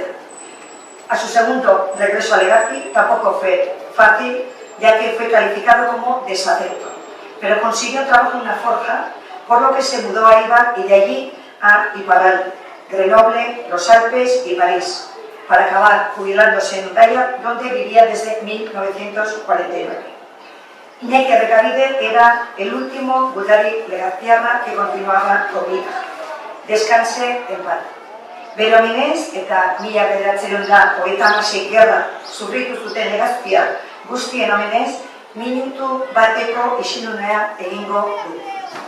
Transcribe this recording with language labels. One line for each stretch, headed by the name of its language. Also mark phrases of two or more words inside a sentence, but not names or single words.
Spanish: A su segundo regreso a Legazpi tampoco fue fácil, ya que fue calificado como desafecto, pero consiguió trabajo en una forja, por lo que se mudó a Eibar y de allí a Iparral, Grenoble, los Alpes y París, para acabar jubilándose en Hendaya, donde vivía desde 1949. Iñaki Errekabide era el último gudari legazpiarra que continuaba con vida. Descanse en paz.
Basque: Bere omenez eta 1936 gerra sufritu zuten legazpiar guztien omenez, minutu bateko isilunea egingo du.